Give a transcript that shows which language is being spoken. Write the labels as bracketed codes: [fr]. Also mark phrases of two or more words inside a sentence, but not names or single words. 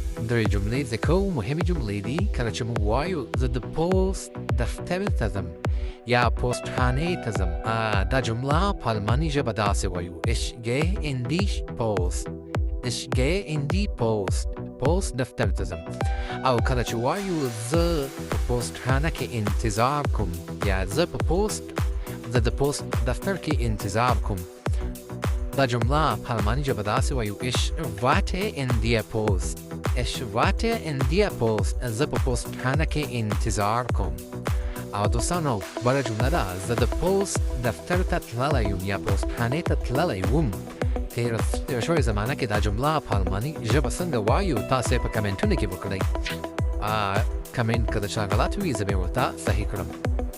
[ps] درې جملې ذکر کوو. مهمې جملې دي کله چې موږ وایو زه د پوسټ دفتر ته ځم یا پوسټ خانې ته ځم، دا جمله په الماني ژبه داسې وایو: [de] Ich gehe in die Post. Ich gehe in die Post. [ps] پوسټ دفتر ته ځم. او کله چې وایو زه په پوسټ خانه کې انتظار کوم یا زه د پوسټ دفتر کې انتظار کوم، دا جمله په الماني ژبه داسې وایو: [de] Ich warte in der Post. Ich warte in der Post. [ps] زه په پوسټ خانه کې انتظار کوم. او دوستانو بله جمله ده: زه د پوسټ دفتر ته تللی یم یا پوسټ خانې ته تللی وم. تېره شوې زمانه کې دا جمله په الماني ژبه څنګه وایو تاسې په کمنټونو کې وکړئ. کمنټ که د چا غلط وي زه به یې ورته صحیح کړم.